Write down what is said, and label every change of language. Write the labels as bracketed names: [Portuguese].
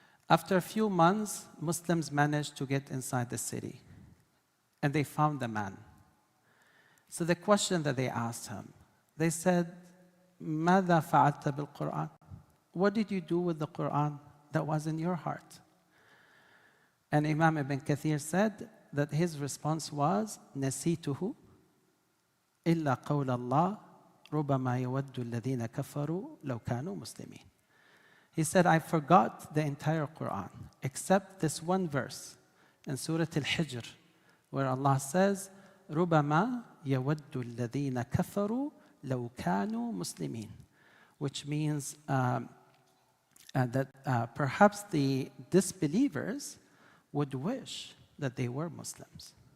[English] After a few months, Muslims managed to get inside the city, and they found the man. So the question that they asked him, they said, [Arabic] ماذا فعلت بالقرآن? [English] What did you do with the Quran that was in your heart? And Imam Ibn Kathir said that his response was, [Arabic] نسيته إلا قول الله ربما يود الذين كفروا لو كانوا مسلمين. [English] He said, I forgot the entire Quran, except this one verse in Surah Al-Hijr, where Allah says, [Arabic] ربما يود الذين كفروا لو كانوا مسلمين, [English] which means that perhaps the disbelievers would wish that they were Muslims.